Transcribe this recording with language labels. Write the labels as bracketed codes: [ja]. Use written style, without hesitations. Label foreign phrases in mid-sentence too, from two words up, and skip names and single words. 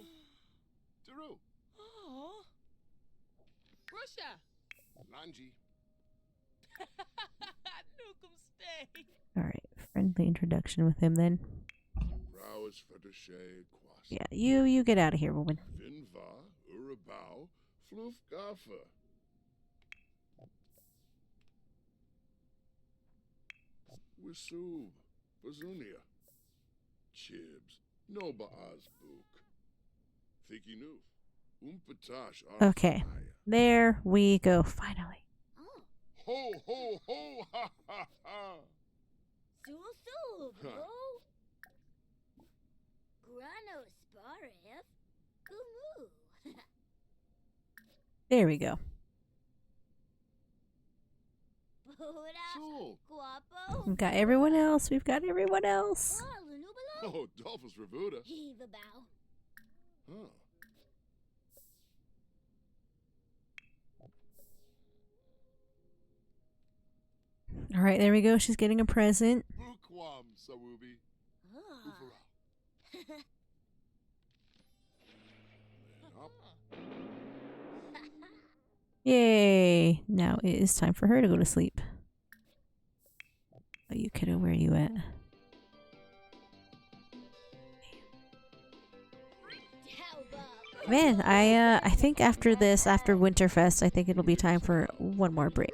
[en] Daru. Oh. Russia. Lanji. Nukum stay. Alright, friendly introduction with him then. Rowis for the shade quas. Yeah, you get out of here, woman. Finva, Urabao, Floof Gaffa. Wisub, Bazunia. Chibs, Noba Azbuk. Thiki Noof. Umpatash. Okay. There we go, finally. Oh, Ho, ho, ho, ha, ha, ha. Sul, Huh. bro. Grano Sparif. Gumu. There we go. Buda. Sul. Guapo. We've got everyone else. We've got everyone else. Oh, Lunubalo. Oh, Dolphus Revuda. Heave a bow. Huh. Alright, there we go. She's getting a present. Bukwam, Sawubi. Ah. Ufara. Up. Yay! Now it is time for her to go to sleep. Oh, you kiddo, where are you at? Man, I think after this, after Winterfest, I think it'll be time for one more break.